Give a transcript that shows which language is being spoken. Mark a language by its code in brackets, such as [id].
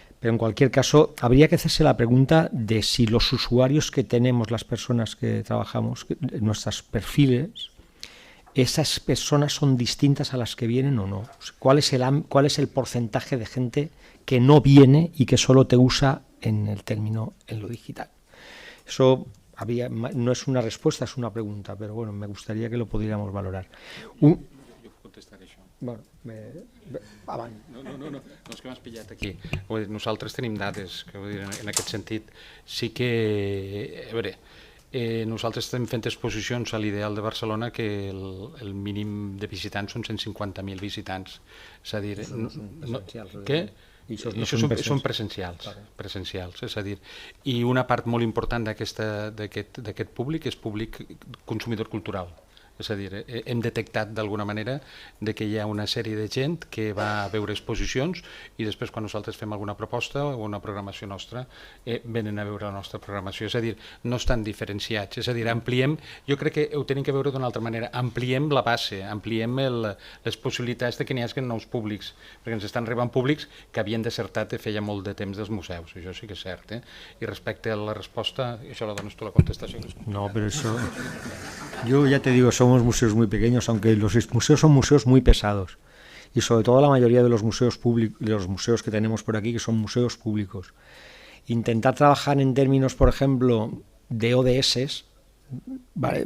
[es] Pero en cualquier caso, habría que hacerse la pregunta de si los usuarios que tenemos, las personas que trabajamos, nuestros perfiles, esas personas son distintas a las que vienen o no. ¿Cuál es el porcentaje de gente que no viene y que solo te usa en lo digital? Eso no es una respuesta, es una pregunta, pero bueno, me gustaría que lo pudiéramos valorar. [ca] Jo contestaré això. Bueno, avant. No, és que m'has pillat aquí. Nosaltres tenim dades, que vull dir, en aquest sentit. Sí que, a veure, nosaltres estem fent exposicions a l'Ideal de Barcelona que el mínim de visitants són 150.000 visitants. És a dir, què? Són presencials, és a dir, i una part molt important d'aquest públic és públic consumidor cultural. És a dir, hem detectat d'alguna manera que hi ha una sèrie de gent que va a veure exposicions i després quan nosaltres fem alguna proposta o una programació nostra venen a veure la nostra programació. És a dir, no estan diferenciats. És a dir, ampliem, jo crec que ho tenim que veure d'una altra manera, ampliem la base, ampliem les possibilitats de que n'hi hagi nous públics, perquè ens estan arribant públics que havien desertat de feia molt de temps dels museus, això sí que és cert. I respecte a la resposta, això la dones tu la contestació. [es] No, pero eso... Yo ya te digo, somos museos muy pequeños, aunque los museos son museos muy pesados. Y sobre todo la mayoría de los museos públicos, de los museos que tenemos por aquí, que son museos públicos. Intentar trabajar en términos, por ejemplo, de ODS, ¿vale?